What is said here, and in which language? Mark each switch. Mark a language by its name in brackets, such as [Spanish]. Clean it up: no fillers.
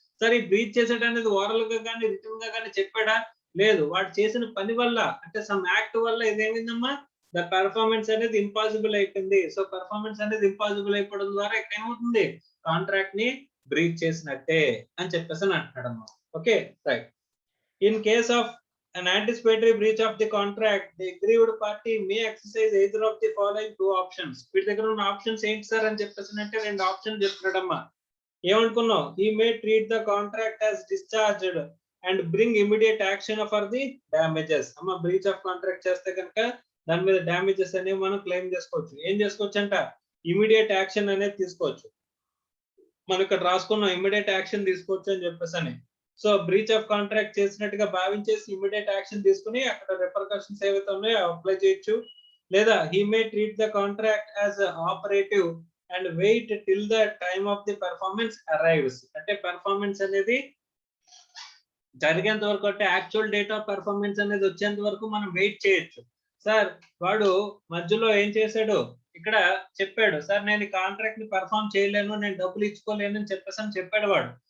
[Telugu] సరే బ్రీచ్ చేసాడు అనేది ఓరల్ గా కానీ రిటర్న్ గా కానీ చెప్పాడా లేదు. వాడు చేసిన పని వల్ల అంటే సమ్ యాక్ట్ వల్ల ఇదేమైందమ్మా ద పెర్ఫార్మెన్స్ అనేది ఇంపాసిబుల్ అయిపోయింది. సో పెర్ఫార్మెన్స్ అనేది ఇంపాసిబుల్ అయిపోవడం ద్వారా ఇక్కడ ఏమవుతుంది కాంట్రాక్ట్ ని బ్రీచ్ చేసినట్టే అని చెప్పేసి అంటున్నాడమ్మా. [English] Okay right. In case of an anticipatory breach of the contract, the aggrieved party may exercise either of the following two options. [Telugu] వీటి దగ్గర ఉన్న ఆప్షన్స్ ఏంటి సార్ అని చెప్పేసి అంటే 2 ఆప్షన్ చెప్తున్నాడమ్మా. ఏమనుకున్నావు [English] he may treat the contract as discharged and bring immediate action for the damages. [Telugu] అమ్మ breach of contract చేస్తే కనుక దాని మీద డ్యామేజెస్ అనేవి మనం క్లెయిమ్ చేసుకోవచ్చు. ఏం చేసుకోవచ్చు అంట ఇమీడియట్ యాక్షన్ అనేది తీసుకోవచ్చు. మనం ఇక్కడ రాసుకున్నాం ఇమీడియట్ యాక్షన్ తీసుకోవచ్చు అని చెప్పేసి. సో బ్రీచ్ ఆఫ్ కాంట్రాక్ట్ చేసినట్టుగా భావించేసి ఇమీడియట్ యాక్షన్ తీసుకుని అక్కడ రిపర్కషన్స్ ఏవైతే ఉన్నాయో అప్లై చేయొచ్చు. లేదా [English] he may treat the contract as operative and wait till the time of the performance arrives. [Telugu] అంటే పెర్ఫార్మెన్స్ అనేది జరిగేంత వరకు అంటే యాక్చువల్ డేట్ ఆఫ్ పెర్ఫార్మెన్స్ అనేది వచ్చేంత వరకు మనం వెయిట్ చేయొచ్చు. సార్ వాడు మధ్యలో ఏం చేశాడు ఇక్కడ చెప్పాడు సార్ నేను ఈ కాంట్రాక్ట్ ని పెర్ఫార్మ్ చేయలేను నేను డబ్బులు ఇచ్చుకోలేను అని చెప్పేసి చెప్పాడు వాడు.